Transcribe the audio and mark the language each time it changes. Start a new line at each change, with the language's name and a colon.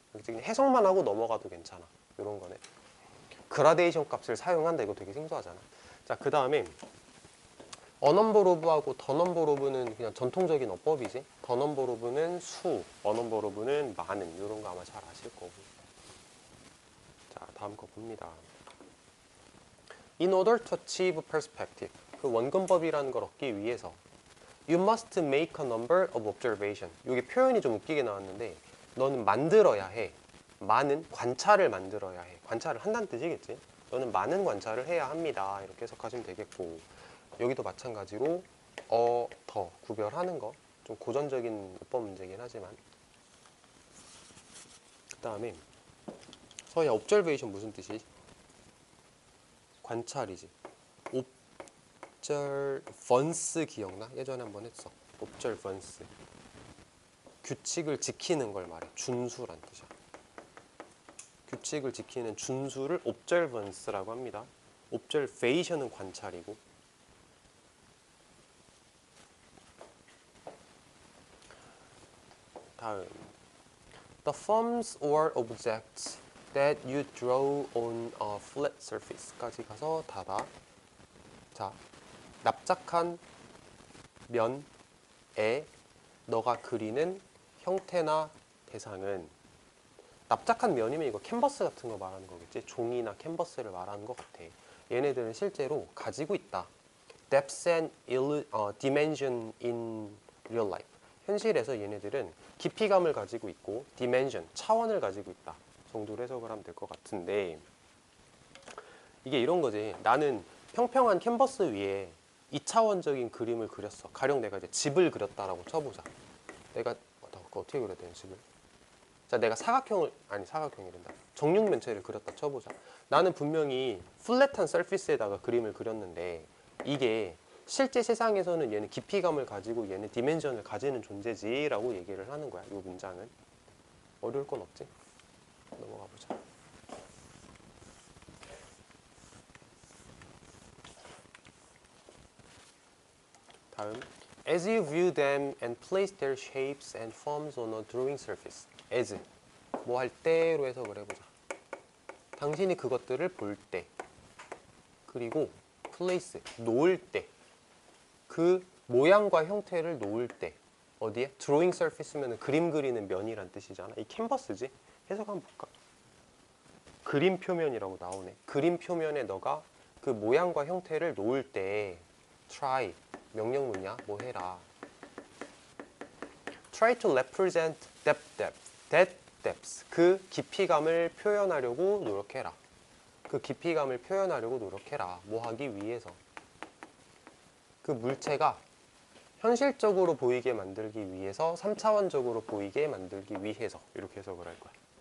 Korean: 그냥 해석만 하고 넘어가도 괜찮아. 이런 거네. 그라데이션 값을 사용한다. 이거 되게 생소하잖아. 자, 그 다음에 어넘버로브하고 더넘버로브는 그냥 전통적인 어법이지. 더넘버로브는 수, 어넘버로브는 많은, 이런 거 아마 잘 아실 거고. 자, 다음 거 봅니다.
English: In order to achieve perspective,
Korean: 그 원근법이라는 걸 얻기 위해서
English: You must make a number of observation.
Korean: 이게 표현이 좀 웃기게 나왔는데, 너는 만들어야 해. 많은 관찰을 만들어야 해. 관찰을 한다는 뜻이겠지. 너는 많은 관찰을 해야 합니다. 이렇게 해석하시면 되겠고, 여기도 마찬가지로 더 구별하는 거. 좀 고전적인 어법 문제긴 하지만. 그 다음에 서야 observation 무슨 뜻이지? 관찰이지. observance 기억나? 예전에 한번 했어. observance. 규칙을 지키는 걸 말해. 준수란 뜻이야. 규칙을 지키는 준수를 observance라고 합니다. observation은 관찰이고.
English: 다음, the forms or objects that you draw on a flat surface까지
Korean: 가서 닫아. 자, 납작한 면에 너가 그리는 형태나 대상은, 납작한 면이면 이거 캔버스 같은 거 말하는 거겠지? 종이나 캔버스를 말하는 것 같아. 얘네들은 실제로 가지고 있다.
English: Depth and dimension in real life.
Korean: 현실에서 얘네들은 깊이감을 가지고 있고 dimension, 차원을 가지고 있다 정도로 해석을 하면 될 것 같은데, 이게 이런 거지. 나는 평평한 캔버스 위에 2차원적인 그림을 그렸어. 가령 내가 이제 집을 그렸다라고 쳐보자. 내가 어떻게 그려야 되는 집을? 자, 내가 사각형이란다. 정육면체를 그렸다 쳐보자. 나는 분명히 플랫한 서피스에다가 그림을 그렸는데 이게 실제 세상에서는 얘는 깊이감을 가지고 얘는 디멘전을 가지는 존재지라고 얘기를 하는 거야. 이 문장은. 어려울 건 없지? 넘어가 보자.
English: 다음, as you view them and place their shapes and forms on a drawing surface.
Korean: as, 뭐 할 때로 해석을 해보자. 당신이 그것들을 볼 때, 그리고 place, 놓을 때, 그 모양과 형태를 놓을 때, 어디에? drawing surface면 그림 그리는 면이란 뜻이잖아. 이 캔버스지? 해석 한번 볼까? 그림 표면이라고 나오네. 그림 표면에 너가 그 모양과 형태를 놓을 때 try, 명령문이야. 뭐 해라.
English: Try to represent that depth.
Korean: 그 깊이감을 표현하려고 노력해라. 그 깊이감을 표현하려고 노력해라. 뭐 하기 위해서. 그 물체가 현실적으로 보이게 만들기 위해서, 3차원적으로 보이게 만들기 위해서 이렇게 해석을 할 거야.